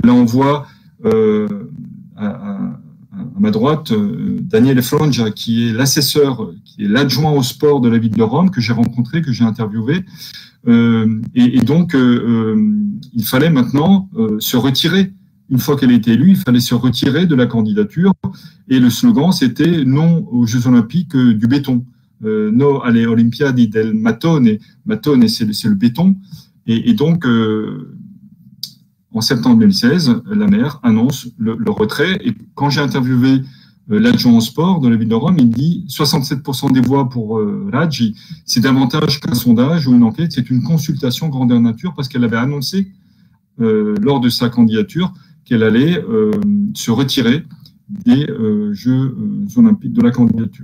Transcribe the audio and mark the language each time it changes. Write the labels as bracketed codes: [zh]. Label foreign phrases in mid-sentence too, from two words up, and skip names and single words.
[fr] Là, on voit à ma droite Daniele Frongia, qui est l'assesseur, qui est l'adjoint au sport de la ville de Rome, que j'ai rencontré, que j'ai interviewé. Et donc, il fallait maintenant se retirer. Une fois qu'elle a été élue, il fallait se retirer de la candidature. Et le slogan, c'était « Non aux Jeux Olympiques du béton ». [it] No alle Olimpiadi del Mattone. Mattone, [fr] c'est le béton. Et donc, en septembre 2016, la maire annonce le retrait. Et quand j'ai interviewé l'adjoint au sport de la ville de Rome, il dit 67% des voix pour Raggi. C'est davantage qu'un sondage ou une enquête, c'est une consultation grandeur nature parce qu'elle avait annoncé lors de sa candidature qu'elle allait se retirer des Jeux Olympiques de la candidature.